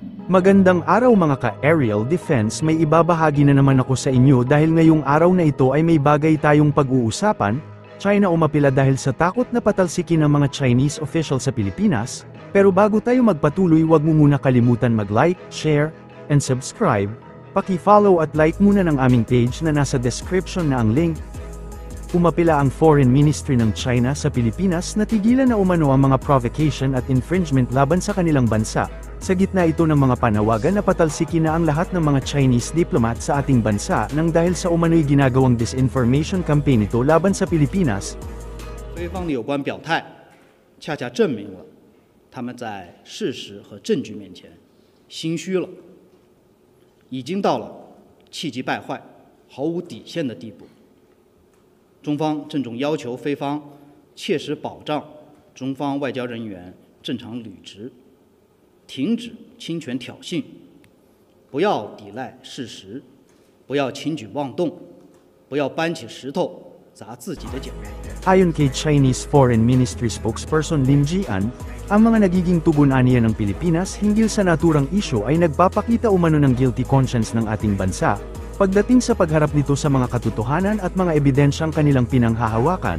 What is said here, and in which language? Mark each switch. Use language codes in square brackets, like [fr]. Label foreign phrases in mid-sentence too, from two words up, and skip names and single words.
[tl] Magandang araw mga ka- [en] aerial defense, [tl] may ibabahagi na naman ako sa inyo dahil ngayong araw na ito ay may bagay tayong pag-uusapan. China umapila dahil sa takot na patalsikin ng mga [en] Chinese official [tl] sa Pilipinas, pero bago tayo magpatuloy wag mo muna kalimutan mag- [en] like, share, and subscribe. [tl] Paki-follow at like muna ng aming page na nasa description na ang link. Umapila ang Foreign Ministry ng China sa Pilipinas na tigilan na umano ang mga provocation at infringement laban sa kanilang bansa. Sa gitna ito ng mga panawagan na patalsikin na ang lahat ng mga [en] Chinese diplomat [tl] sa ating bansa nang dahil sa umano'y ginagawang [en] disinformation campaign [tl] ito laban sa Pilipinas. [zh] 对方的有关表态，恰恰证明了他们在事实和证据面前心虚了，已经到了气急败坏、毫无底线的地步。中方郑重要求菲方切实保障中方外交人员正常履职，停止侵权挑衅，不要抵赖事实，不要轻举妄动，不要搬起石头砸自己的脚。 [tl] Ayon kay [en] Chinese Foreign Ministry spokesperson [tl] Lin Jian, ang mga nagiging tugon-aniya ng Pilipinas hinggil sa naturang isyu ay nagpapakita umano ng [en] guilty conscience [tl] ng ating bansa, pagdating sa pagharap nito sa mga katotohanan at mga ebidensyang kanilang pinanghahawakan.